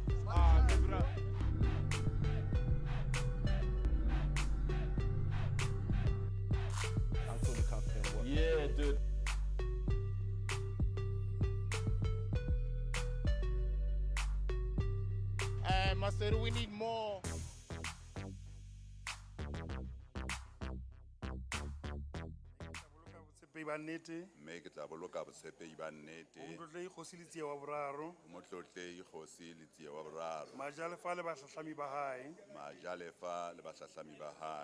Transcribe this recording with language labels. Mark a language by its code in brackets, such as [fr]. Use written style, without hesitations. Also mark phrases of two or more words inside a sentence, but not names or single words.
[en] I'm fully confident. Yeah, dude. Master, we need more. [st] mme ke tla boloka botshepehi ba nnete motlotlei kgosi letsia wa boraro motlotlei kgosi letsia wa boraro majalefa le bahlatlhami ba hae majalefa le bahlatlhami ba hae